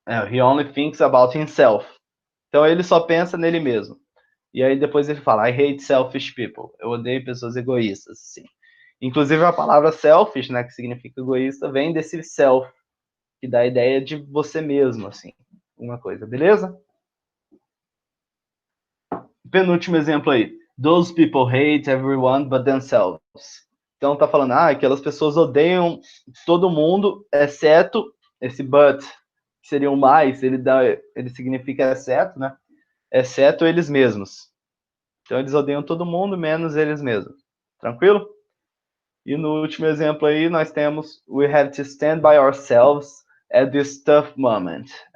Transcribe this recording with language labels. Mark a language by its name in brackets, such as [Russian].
[English] he only thinks about himself. [Portuguese] Então ele só pensa nele mesmo. E aí depois ele fala, [English] I hate selfish people. [Portuguese] Eu odeio pessoas egoístas, sim. Inclusive a palavra selfish, né, que significa egoísta, vem desse self, que dá a ideia de você mesmo, assim, uma coisa, beleza? Penúltimo exemplo aí. [English] Those people hate everyone but themselves. [Portuguese] Então tá falando, aquelas pessoas odeiam todo mundo, exceto esse but, que seria o mais, ele significa exceto, né? Exceto eles mesmos. Então eles odeiam todo mundo, menos eles mesmos. Tranquilo? E no último exemplo aí, nós temos [English] we have to stand by ourselves at this tough moment.